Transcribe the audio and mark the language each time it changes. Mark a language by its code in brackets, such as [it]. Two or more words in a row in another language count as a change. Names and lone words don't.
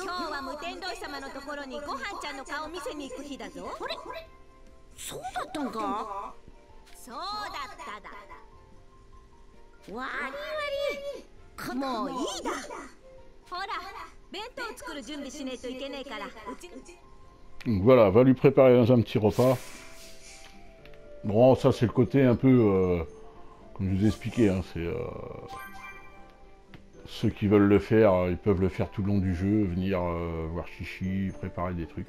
[ja] 今日は無天童様のところにごはんちゃんの顔見せに行く日だぞ。あれ、そうだったんか。そうだっただ。わりわり、もういいだ。ほら、弁当作る準備しねえといけねえから。 [fr] Donc voilà, va lui préparer un petit repas. Bon, ça c'est le côté un peu, comme je vous ai expliqué, hein, c'est ceux qui veulent le faire, ils peuvent le faire tout le long du jeu, venir voir Chichi, préparer des trucs.